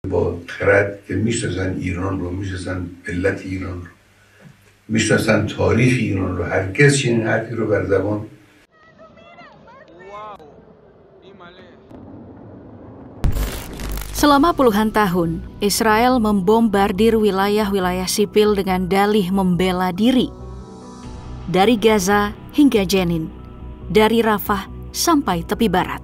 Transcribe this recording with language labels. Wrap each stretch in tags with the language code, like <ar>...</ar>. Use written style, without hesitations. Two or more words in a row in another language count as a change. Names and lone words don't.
<fa>با خرد که میشناسن ایران رو، میشناسن ملت ایران رو، میشناسن تاریخ ایران رو، هرگز چنین حرفی رو بر زبان.</fa> <id>Selama puluhan tahun, Israel membombardir wilayah-wilayah sipil dengan dalih membela diri. Dari Gaza hingga Jenin, dari Rafah sampai tepi barat.</id>